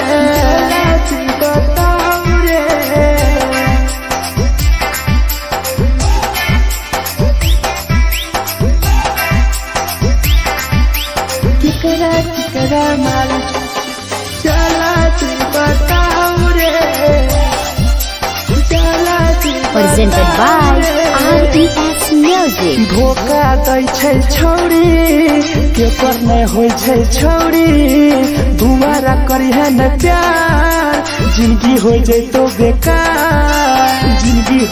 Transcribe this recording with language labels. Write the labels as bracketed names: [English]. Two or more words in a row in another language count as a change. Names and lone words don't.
[Maithili] बताओ रे केकरा माल चला तू बताओ रे चला तू [English] Presented by RES Music. [Maithili] धोखा दै छै छौड़ी केकर नहीं होइ छै छौड़ी दुबारा करिहे न प्यार जिंदगी हो जैतो बेकार जिंदगी